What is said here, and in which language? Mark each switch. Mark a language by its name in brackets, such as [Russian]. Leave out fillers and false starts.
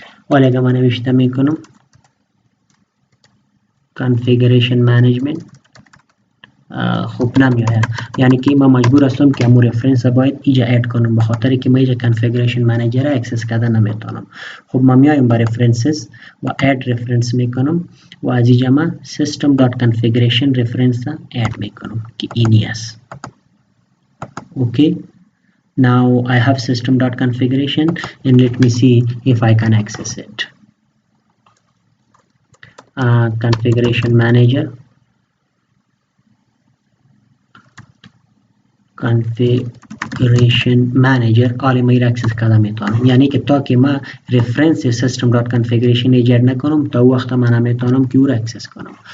[Persian] حالا اگر من نوشته میکنم کانفیگریشن منیجمنت خب نمیاید، یعنی که ما مجبور هستم که امو رفرنس باید اینجا اد کنم به خاطر که ما اینجا کانفیگریشن منیجر را اکسس کرده نمیتونم. خب ما میایم با رفرنسز و اد رفرنس میکنم و از اینجا ما system.configuration reference را اد میکنم که اینی است. اوکی. [English] Now I have system.configuration and let me see if I can access it. [Persian] Configuration manager, configuration manager آلی ما ایر اکسس کرده میتونم، یعنی که تا که ما reference system.configuration ایجاد نکنم تا وقت من نمیتونم که او را اکسس کنم.